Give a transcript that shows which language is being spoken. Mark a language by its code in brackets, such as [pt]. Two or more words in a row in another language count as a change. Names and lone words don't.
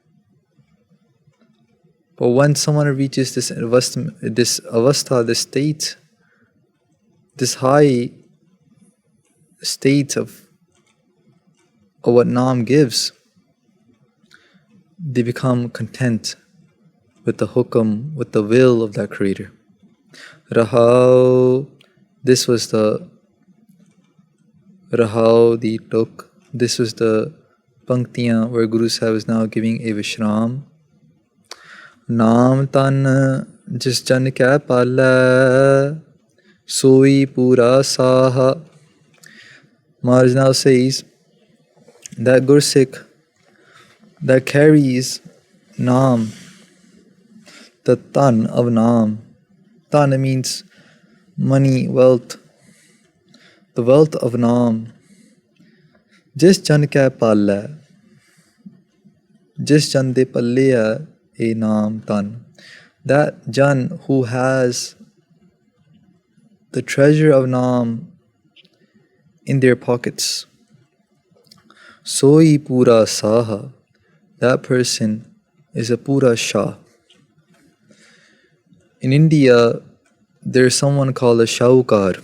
[en] But when someone reaches this avastha, this state, this high state of what Naam gives, they become content with the hukam, with the will of that Creator. Rahau, this was the Rahau, the tuk. This was the panktiyan where Guru Sahib is now giving a Vishram. [pa] ਨਾਮ ਧਨ ਜਿਸ ਜਨ ਕੈ ਪਾਲੈ, ਸੋਈ ਪੂਰਾ ਸਾਹਾ. [en] Maharaj now says that Gursikh that carries Naam, the tan of Naam. Tan means money, wealth. The wealth of Naam. [pa] ਜਿਸ ਜਨ ਕੈ ਪਾਲੈ, ਜਿਸ ਜਨ ਦੇ ਪੱਲੇ ਆ ਨਾਮ ਧਨ. [en] That Jan who has the treasure of Naam in their pockets, [pa] ਸੋਈ ਪੂਰਾ ਸਾਹਾ. [en] That person is a [pa] ਪੂਰਾ ਸ਼ਾਹ. [en] In India, there's someone called a shahukar.